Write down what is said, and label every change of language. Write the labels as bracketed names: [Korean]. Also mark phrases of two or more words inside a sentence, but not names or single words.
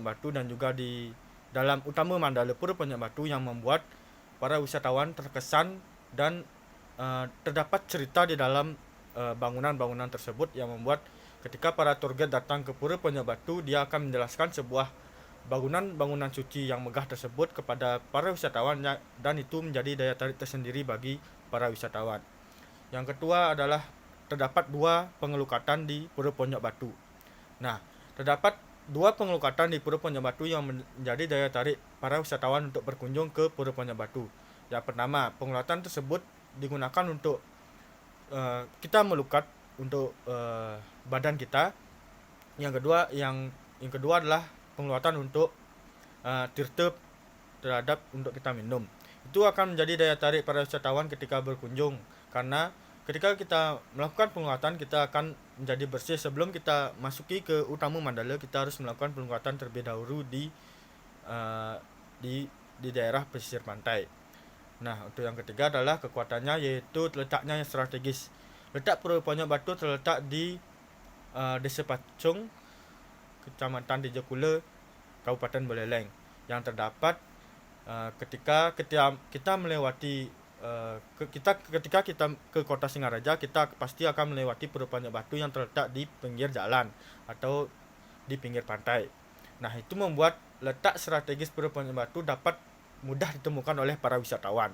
[Indonesian] Batu dan juga di dalam utama Mandala Pura Ponjok Batu, yang membuat para wisatawan terkesan dan terdapat cerita di dalam bangunan-bangunan tersebut, yang membuat ketika para tour guide datang ke Pura Ponjok Batu, dia akan menjelaskan sebuah bangunan-bangunan suci yang megah tersebut kepada para wisatawan, dan itu menjadi daya tarik tersendiri bagi para wisatawan. Yang kedua adalah terdapat dua pengelukatan di Pura Ponjok Batu. Nah, terdapat dua pengelukatan di Pura Ponjok Batu yang menjadi daya tarik para wisatawan untuk berkunjung ke Pura Ponjok Batu. Yang pertama, pengelukatan tersebut digunakan untuk kita melukat untuk badan kita. Yang kedua adalah pengelukatan untuk tirta terhadap untuk kita minum. Itu akan menjadi daya tarik para wisatawan ketika berkunjung, karena ketika kita melakukan penguatan kita akan menjadi bersih. Sebelum kita masuki ke utama Mandala, kita harus melakukan penguatan terlebih dahulu uh, di di daerah pesisir pantai. Nah, untuk yang ketiga adalah kekuatannya, yaitu letaknya yang strategis. Letak Pura Ponjok Batu terletak di Desa Pacung, Kecamatan Dijakula, Kabupaten Buleleng, yang terdapat ketika kita melewati ketika kita ke kota Singaraja, kita pasti akan melewati Pura Ponjok Batu yang terletak di pinggir jalan atau di pinggir pantai. Nah, itu membuat letak strategis Pura Ponjok Batu dapat mudah ditemukan oleh para wisatawan.